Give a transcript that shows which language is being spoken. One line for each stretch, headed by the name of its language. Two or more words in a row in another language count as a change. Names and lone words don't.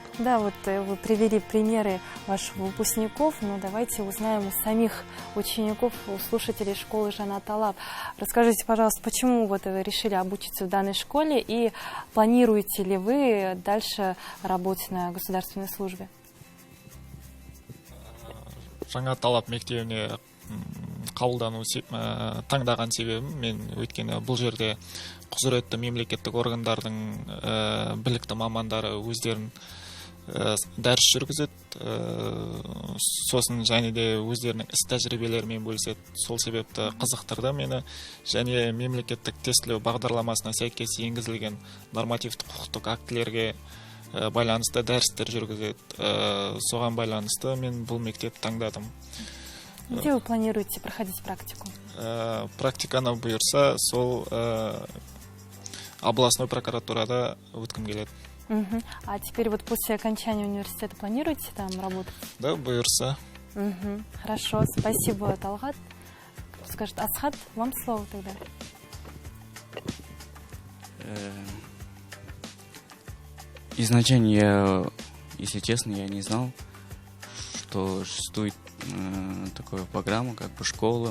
Russian: Да, вот вы привели примеры ваших выпускников, но давайте узнаем у самих учеников, у слушателей школы Жанат Алап. Расскажите, пожалуйста, почему вот вы решили обучиться в данной школе, и планируете ли вы дальше работать на государственной службе?
Kazakh: Жанат Алап мектебіне қабылдану таңдаған себебім, мен өйткені бұл жерде құзыретті мемлекеттік органдардың білікті мамандары өздерін дәріс жүргізеді, сосын және де өздерінің іс тәжірибелерімен бөліседі. Сол себепті қызықтырды мені, және мемлекеттік тестілеу бағдарламасына сәйкес енгізілген нормативтік құқықтық актілерге байланысты дәрістер жүргізеді. Соған байланысты мен бұл мектепті таңдадым.
Russian: Где вы планируете проходить практику?
Kazakh: Практиканы бұйырса, сол областной прокуратурада өткім келеді.
Russian: А теперь вот после окончания университета планируете там работать?
Kazakh: Да, бұйырса.
Russian: Хорошо, спасибо, Талгат. Скажет Асхат, вам слово тогда. Изначально я, если честно, я не знал, что существует такая программа, как бы школа.